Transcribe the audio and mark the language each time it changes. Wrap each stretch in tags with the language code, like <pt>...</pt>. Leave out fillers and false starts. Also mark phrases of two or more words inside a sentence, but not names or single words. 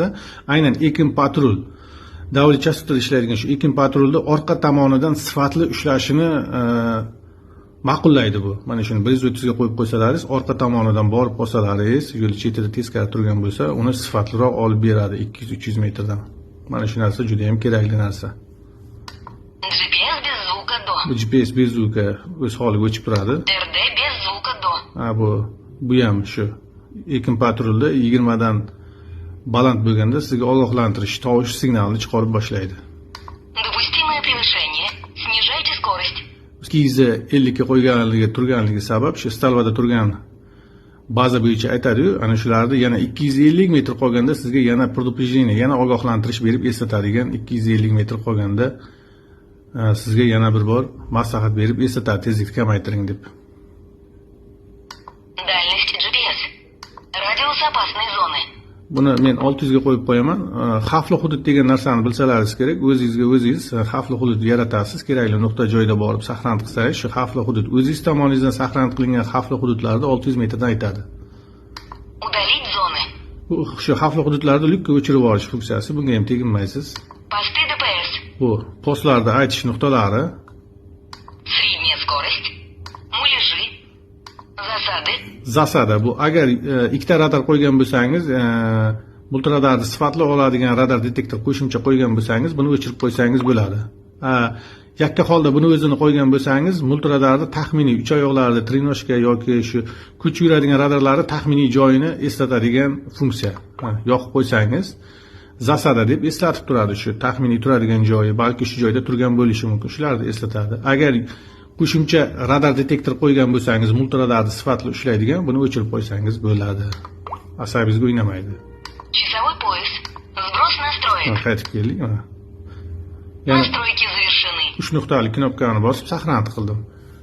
<uz>Aynan ekin patrul davli chastotada ishlaydigan shu ekin patrulni orqa tomonidan sifatli ushlashini ma'qullaydi bu. Mana shuni 130 ga qo'yib qo'ysalaringiz, orqa tomonidan borib bosalaringiz, yo'l chetida teskari turgan bo'lsa, uni sifatliroq olib beradi 200-300 metrdan. Mana shu narsa juda ham kerakli narsa.</uz> <ru>GPS без звука до.</ru> <uz>Bu GPS</uz> <ru>без звука</ru> <uz>o'z holiga o'chib turadi.</uz> <ru>RD без звука до.</ru> <uz>Bu ham shu. Ekin patrulda 20 dan baland bo'lganda sizga ogohlantirish tovush signalini chiqarib boshlaydi.</uz> <ru>Допустимое превышение. Снижайте скорость.</ru> <uz>250 ga qo'yganligi turganligi sabab shu stalvada turgan baza bo'yicha aytadi-yu, ana shularni yana 250 metr qolganda sizga yana предупреждение, yana ogohlantirish berib eslatadigan 250 metr qolganda sizga yana bir bor maslahat berib eslatadi, tezlikni kamaytiring deb.</uz> <ru>Дальность GPS. Радиус опасной зоны.</ru> <uz>Buni men 600 ga qo'yib qo'yaman. Xavfli hudud degan narsani bilsalaringiz kerak. O'zingizga o'zingiz xavfli hudud yaratasiz. Kerakli nuqta joyda borib saqlanib qilsangiz, shu xavfli hudud o'zingiz tomongizdan saqlanib qilingan xavfli hududlarni 600 metrdan aytadi.</uz> <ru>Удалить зоны.</ru> <uz>Bu shu xavfli hududlarni lukka o'chirib olish funksiyasi. Bunga ham teginmaysiz.</uz> <ru>Посты ДПС.</ru> <uz>Bu postlarda aytish nuqtalari.</uz> <ru>Средняя скорость. Муляжи. Засады.</ru> <uz>Zasada bu agar ikkita radar qo'ygan bo'lsangiz, multi radarni sifatli oladigan radar detektor qo'shimcha qo'ygan bo'lsangiz, buni o'chirib qo'ysangiz bo'ladi. yakka holda buni o'zini qo'ygan bo'lsangiz, multiradarni taxminiy uch oyoqlarida trenoshka yoki shu kuch yuradigan radarlarni taxminiy joyini eslatadigan funksiya. Yoqib qo'ysangiz, zasada deb eslatib turadi, shu taxminiy turadigan joyi, balki shu joyda turgan bo'lishi mumkin. Shularni eslatadi. Agar qo'shimcha radar detektor qo'ygan bo'lsangiz, multiradarni sifatli ushlaydigan, buni o'chirib qo'ysangiz bo'ladi. Asabingizga o'ynamaydi.</uz> <ru>Часовой пояс. Сброс настроек.</ru> <uz>Qaytib keldik. Yana</uz> <ru>Настройки завершены.</ru> <uz>3 nuqtali knopkani bosib saqlantirib qildim.</uz>